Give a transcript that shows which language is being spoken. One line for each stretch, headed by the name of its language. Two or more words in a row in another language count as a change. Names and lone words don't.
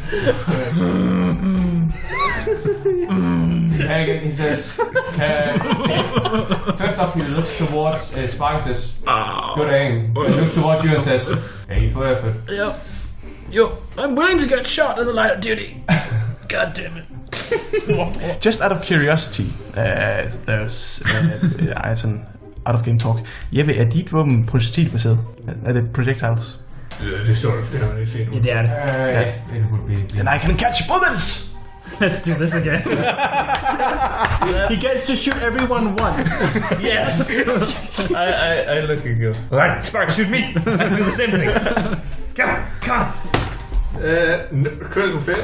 English: And again, he says, first off, he looks towards Spark and says, "Good aim." He looks towards you and says, "A for effort." Yep. Yo, I'm willing to get shot in the line of duty. God damn it. Just out of curiosity, there's as an out-of-game talk.
Danish: Jeppe, er dit våben projektilbaseret? Er det projectiles? Det står der, det har jeg set. Det er det.
English: It would be. And I can catch bullets! Let's do this again. He gets to shoot everyone once. Yes! I look at you. Alright, Spark, shoot me! I do the same thing. Come on! Critical fail.